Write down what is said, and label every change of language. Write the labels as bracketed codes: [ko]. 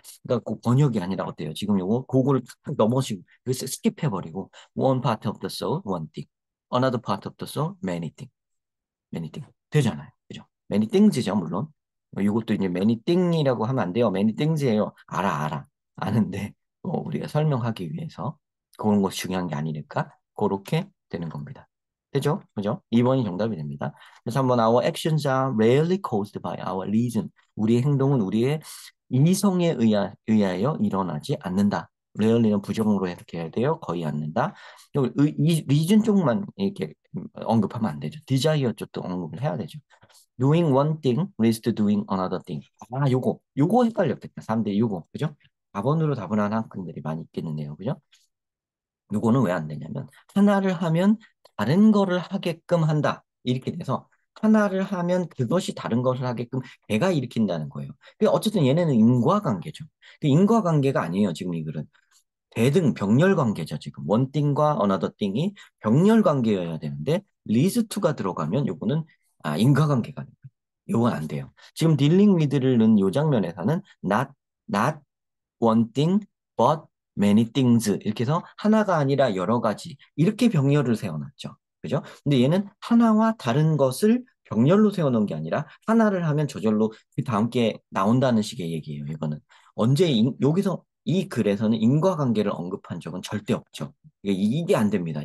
[ko] 그러니까 그 번역이 아니라 어때요? 지금 요거 그거를 탁 넘어지고 그 스킵해버리고 [en] one part of the soul, one thing. Another part of the soul, many things. [ko] many things. 되잖아요. 그죠? many things죠, 물론. 이것도 이제 many thing이라고 하면 안 돼요. many things예요. 알아, 알아. 아는데 우리가 설명하기 위해서 그런 것이 중요한 게 아니니까 그렇게 되는 겁니다. 되죠? 그죠? 2번이 정답이 됩니다. 그래서 한번 [en] our actions are rarely caused by our reason. [ko] 우리의 행동은 우리의 이성에 의하여 일어나지 않는다. rarely는 부정으로 해석해야 돼요. 거의 않는다. 이 reason 쪽만 이렇게 언급하면 안 되죠. desire 쪽도 언급을 해야 되죠. [en] Doing one thing leads to doing another thing. [ko] 요거 헷갈렸겠다. 3대 요거, 그죠? 4번으로 답을 하는 학생들이 많이 있겠는데요, 그죠? 요거는 왜 안 되냐면, 하나를 하면 다른 거를 하게끔 한다. 이렇게 돼서, 하나를 하면 그것이 다른 것을 하게끔 배가 일으킨다는 거예요. 어쨌든 얘네는 인과관계죠. 인과관계가 아니에요, 지금 이 글은. 대등 병렬 관계죠, 지금. one thing과 another thing이 병렬 관계여야 되는데, leads to가 들어가면 요거는 인과관계가 아니에요. 요건 안 돼요. 지금 [en] dealing with를 [ko] 넣은 요 장면에서는 [en] not one thing, but many things. [ko] 이렇게 해서 하나가 아니라 여러 가지. 이렇게 병렬을 세워놨죠. 그죠? 근데 얘는 하나와 다른 것을 병렬로 세워놓은 게 아니라 하나를 하면 저절로 그 다음 게 나온다는 식의 얘기예요. 이거는. 여기서 이 글에서는 인과관계를 언급한 적은 절대 없죠. 이게 안 됩니다.